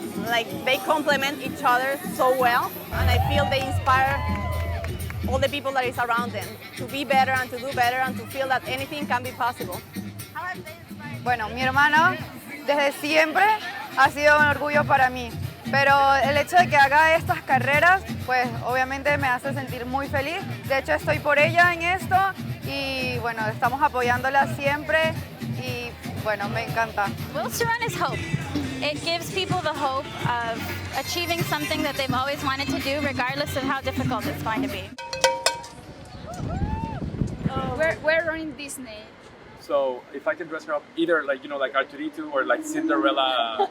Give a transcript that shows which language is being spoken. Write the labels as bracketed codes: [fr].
[en] Like, they complement each other so well, and I feel they inspire all the people that is around them to be better and to do better and to feel that anything can be possible. [es] Bueno, mi hermano desde siempre ha sido un orgullo para mí, pero el hecho de que haga estas carreras, pues obviamente me hace sentir muy feliz. De hecho, estoy por ella en esto y bueno, estamos apoyándola siempre Bueno, me encanta. [en] Will to Run is hope. It gives people the hope of achieving something that they've always wanted to do, regardless of how difficult it's going to be. We're running Disney. So if I can dress her up, either like like Arturito or like Cinderella.